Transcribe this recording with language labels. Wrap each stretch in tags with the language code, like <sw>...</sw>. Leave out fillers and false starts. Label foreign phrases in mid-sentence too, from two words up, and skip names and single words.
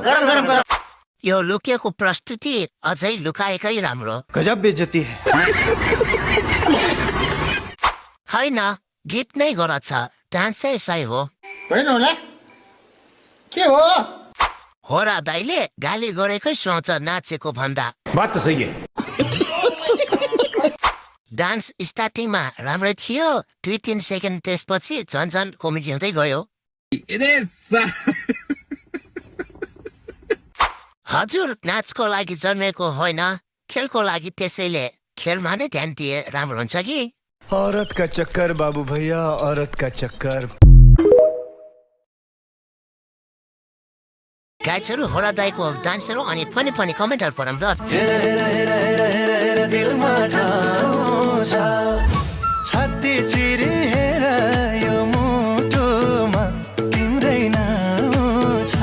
<ne>यो लुकिएको प्रस्तुति अझै लुकाएकै राम्रो। गजब बेइज्जती होइन, गीत नै गलत छ, डान्सै सही हो। होइन होला के हो? होरा दाइले गाली गरेकै सुहाउँछ नाचेको भन्दा।</ne> <hi>बात तो सही है।</hi> <ne>डान्स स्टार्टिङमा राम्रै थियो, 2-3 सेकेन्ड त्यसपछि झन् कमेडी हुँदै गयो। हजुर नाचको लागि जन्मेको होइन, खेलको लागि, त्यसैले खेलमा नै ध्यान दिए राम्रो हुन्छ कि।</ne> <hi>औरत का चक्कर बाबू भैया, औरत का चक्कर।</hi> <ne>गाइजहरू होरा दाइको डान्सहरू अनि</ne> <en>funny funny</en> <ne>कमेन्टहरू पढौँ ल। छाती चिरी हेर यो मुटुमा तिम्रै नाउँ छ।</ne>